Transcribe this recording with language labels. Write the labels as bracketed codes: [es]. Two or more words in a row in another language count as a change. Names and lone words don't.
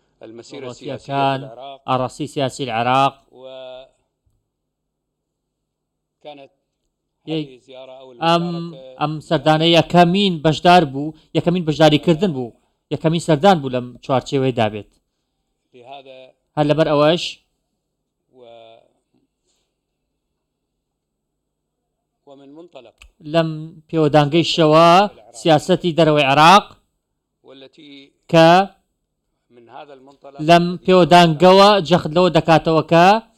[ar] المسيرة السياسية في العراق، الرئيسي سياسي العراق، وكانت هذه الزيارة أو المشاركة [ckb] أم سردانەیە یەکەمین بەشدار بوو، یەکەمین بەشداریکردن بوو، یەکەمین سەردان بوو لەم چوارچێوەی دابێت. هەر لەبەر ئەوەش [ar] ومن منطلق [ckb] لەم پێوەدانگەی شەوە سیاسەتی دەرەوەی عێراق کە لەم پێوەدانگەوە جەخت لەوە دەکاتەوە کە